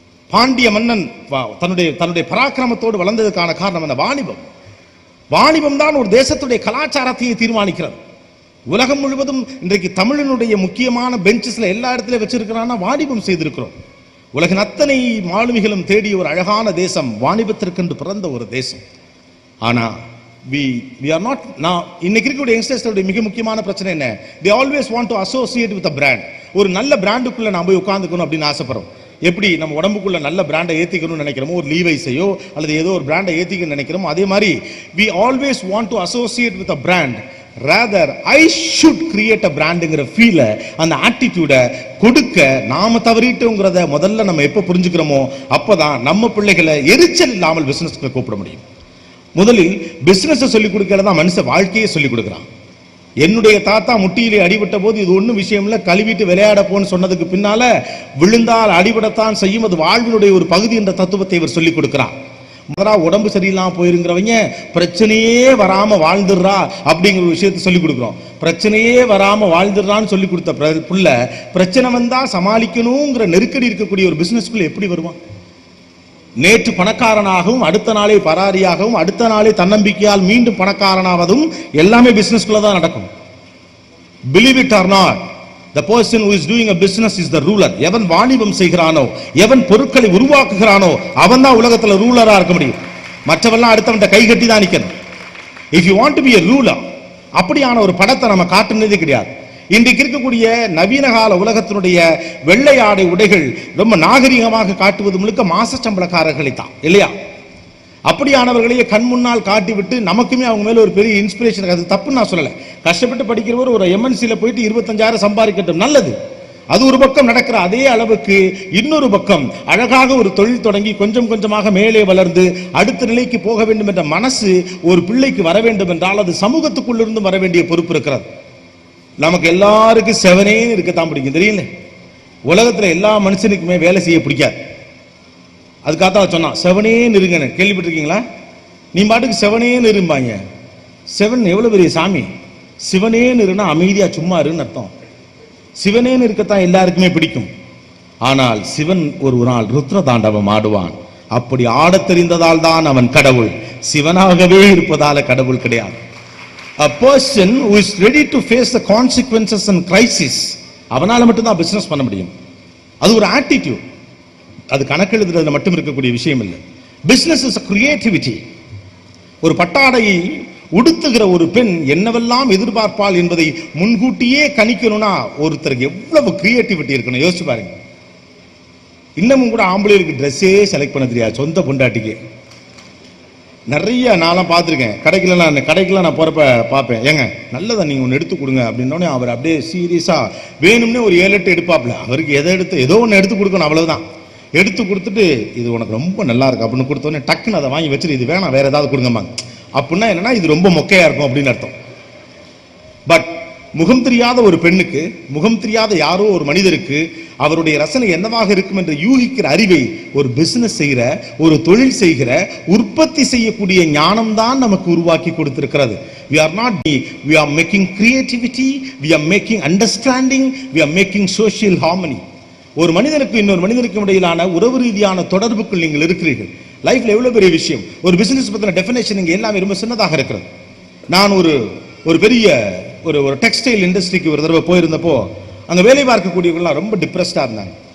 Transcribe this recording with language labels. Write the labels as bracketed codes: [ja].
[ta] பாண்டிய மன்னன் தன்னுடைய பராக்கிரமத்தோடு வளர்ந்ததற்கான காரணம் என்ன? வாணிபம். வாணிபம் தான் ஒரு தேசத்துடைய கலாச்சாரத்தையே தீர்மானிக்கிறது. உலகம் முழுவதும் இன்றைக்கு தமிழனுடைய முக்கியமான பெஞ்சஸ்ல எல்லா இடத்துலயும் வச்சிருக்கிறான்னா வாணிபம் செய்திருக்கிறோம். உலகின் அத்தனை மாலுமிகளும் தேடிய ஒரு அழகான தேசம், வாணிபத்திற்கென்று பிறந்த ஒரு தேசம். ஆனா [en] we are not now. [ta] இன்னைக்கு இருக்கக்கூடிய யங்ஸ்டர்ஸ்களுடைய மிக முக்கியமான பிரச்சனை என்ன? [en] they always want to associate with a brand. [ta] ஒரு நல்ல பிராண்டுக்குள்ள நாம போய் உட்கார்ந்துக்கணும் அப்படின்னு ஆசைப்படுறோம். எப்படி நம்ம உடம்புக்குள்ள நல்ல பிராண்டை ஏத்திக்கணும்னு நினைக்கிறோமோ, ஒரு லீவைஸையோ அல்லது ஏதோ ஒரு பிராண்டை ஏத்திக்கணும்னு நினைக்கிறோமோ, அதே மாதிரி [en] we always want to associate with a brand. rather I should create a [ta] brandங்கிற ஃபீல, அந்த ஆட்டிடியூட கொடுக்க நாம தவறிட்டோங்கிறத முதல்ல நம்ம எப்ப புரிஞ்சுக்கிறோமோ அப்பதான் நம்ம பிள்ளைகளை எரிச்சல் இல்லாமல் பிசினஸ்க்கு கூப்பிட முடியும். முதலில் பிசினஸ் சொல்லிக் கொடுக்கறதா மனுஷ வாழ்க்கையை சொல்லிக் கொடுக்கிறான். என்னுடைய தாத்தா முட்டியிலே அடிபட்ட போது இது ஒன்றும் விஷயம் இல்லை, கழுவிட்டு விளையாட போன்னு சொன்னதுக்கு பின்னால விழுந்தால் அடிபடத்தான் செய்யும், அது வாழ்வினுடைய ஒரு பகுதி என்ற தத்துவத்தை இவர் சொல்லிக் கொடுக்கிறார். முதலா உடம்பு சரியில்லாம போயிருங்கிறவங்க பிரச்சனையே வராம வாழ்ந்துடுறா அப்படிங்கிற விஷயத்தை சொல்லிக் கொடுக்குறோம். பிரச்சனையே வராம வாழ்ந்துடுறான்னு சொல்லி கொடுத்த புள்ள பிரச்சனை வந்தா சமாளிக்கணுங்கிற நெருக்கடி இருக்கக்கூடிய ஒரு பிசினஸ்குள்ள எப்படி வருவான்? நேற்று பணக்காரனாகவும் அடுத்த நாளே பராரியாகவும் அடுத்த நாளே தன்னம்பிக்கையால் மீண்டும் பணக்காரனாவதும் எல்லாமே பிசினஸ்குள்ள தான் நடக்கும். [en] Believe it or not, the person who is doing a business is the ruler. [ta] எவன் வாணிபம் செய்கிறானோ, எவன் பொருட்களை உருவாக்குகிறானோ அவன் தான் உலகத்துல ரூலரா இருக்க முடியும். மற்றவெல்லாம் அடுத்தவன் கை கட்டி தான் நிக்கணும். [en] If you want to be a ruler, [ta] அப்படியான ஒரு படத்தை நம்ம காட்டுனதே கிடையாது. இன்றைக்கு இருக்கக்கூடிய நவீன கால உலகத்தினுடைய வெள்ளை ஆடை உடைகள் ரொம்ப நாகரிகமாக காட்டுவது முழுக்க மாச சம்பளக்காரர்களை தான் இல்லையா? அப்படியானவர்களையே கண் முன்னால் காட்டிவிட்டு நமக்குமே அவங்க மேல ஒரு பெரிய இன்ஸ்பிரேஷன். அது தப்புன்னு நான் சொல்லலை. கஷ்டப்பட்டு படிக்கிறவர் ஒரு எம்என்சியில் போயிட்டு 25,000 சம்பாதிக்கட்டும், நல்லது. அது ஒரு பக்கம் நடக்கிற அதே அளவுக்கு இன்னொரு பக்கம் அழகாக ஒரு தொழில் தொடங்கி கொஞ்சம் கொஞ்சமாக மேலே வளர்ந்து அடுத்த நிலைக்கு போக வேண்டும் என்ற மனசு ஒரு பிள்ளைக்கு வர வேண்டும் என்றால் அது சமூகத்துக்குள்ளிருந்து வர வேண்டிய பொறுப்பு இருக்கிறது. நமக்கு எல்லாருக்கும் செவனேன்னு இருக்கத்தான் பிடிக்கும், தெரியல. உலகத்துல எல்லா மனுஷனுக்குமே வேலை செய்ய பிடிக்காது. அதுக்காக சொன்னான் செவனேன்னு இருங்கன்னு. கேள்விப்பட்டிருக்கீங்களா? நீ பாட்டுக்கு செவனேன்னு இருப்பாங்க. செவன் எவ்வளவு பெரிய சாமி. சிவனேன்னு இருந்தா அமைதியா சும்மா இருன்னு அர்த்தம். சிவனேன்னு இருக்கத்தான் எல்லாருக்குமே பிடிக்கும். ஆனால் சிவன் ஒரு நாள் ருத்ர தாண்டவம் ஆடுவான். அப்படி ஆடத் தெரிந்ததால் தான் அவன் கடவுள். சிவனாகவே இருப்பதால கடவுள் கிடையாது. [en] A person who is ready to face the consequences and crisis, [ta] அவனால மட்டும்தான் பிசினஸ் பண்ண முடியும். அது ஒரு ஆட்டிடியூட். அது கணக்கெழுதுறதுல மட்டும் இருக்கக்கூடிய விஷயம் இல்லை. [en] Business is a creativity. [ta] ஒரு பட்டாடையை உடுத்துகிற ஒரு பெண் என்னவெல்லாம் எதிர்பார்ப்பாள் என்பதை முன்கூட்டியே கணிக்கணும்னா ஒருத்தருக்கு எவ்வளவு கிரியேட்டிவிட்டி இருக்கணும் யோசிச்சு பாருங்க. இன்னமும் கூட ஆம்பளைகளுக்கு ட்ரெஸ்ஸே செலக்ட் பண்ண தெரியாது, சொந்த பொண்டாட்டிக்கு. நிறைய நான்லாம் பார்த்துருக்கேன். கடைக்கெல்லாம் நான் போகிறப்ப பார்ப்பேன், ஏங்க நல்லதான் நீங்கள் ஒன்று எடுத்து கொடுங்க அப்படின்னோடனே அவர் அப்படியே சீரியஸாக வேணும்னே ஒரு 7-8 எடுப்பாப்புல. அவருக்கு ஏதோ ஒன்று எடுத்து கொடுக்கணும், அவ்வளவுதான். எடுத்து கொடுத்துட்டு இது உனக்கு ரொம்ப நல்லா இருக்கு அப்படின்னு கொடுத்தோடனே டக்குன்னு அதை வாங்கி வச்சுட்டு இது வேணாம் வேற ஏதாவது கொடுங்கம்மா அப்படின்னா என்னன்னா இது ரொம்ப மொக்கையா இருக்கும் அப்படின்னு அர்த்தம். பட் முகம் தெரியாத ஒரு பெண்ணுக்கு, முகம் தெரியாத யாரோ ஒரு மனிதருக்கு அவருடைய ரசனை என்னவாக இருக்கும் என்று யூகிக்கிற அறிவை ஒரு பிசினஸ் செய்கிற, ஒரு தொழில் செய்கிற, உற்பத்தி செய்யக்கூடிய ஞானம் தான் நமக்கு உருவாக்கி கொடுத்திருக்கிறது. [en] We are making creativity, we are making understanding, we are making social harmony. [ta] ஒரு மனிதனுக்கு இன்னொரு மனிதனுக்கு இடையிலான உறவு ரீதியான தொடர்புக்குள் நீங்கள் இருக்கிறீர்கள். லைஃப்ல எவ்வளவு பெரிய விஷயம். ஒரு பிசினஸ் பத்தின டெஃபினேஷன் இங்க எல்லாமே ரொம்ப சின்னதாக இருக்கிறது. நான் ஒரு பெரிய ஒரு டெக்ஸ்டைல் இண்டஸ்ட்ரிக்கு ஒரு தடவை போயிருந்தப்போ அங்க வேலை பார்க்கக்கூடியவங்களாம் ரொம்ப டிப்ரெஸ்டா இருந்தாங்க.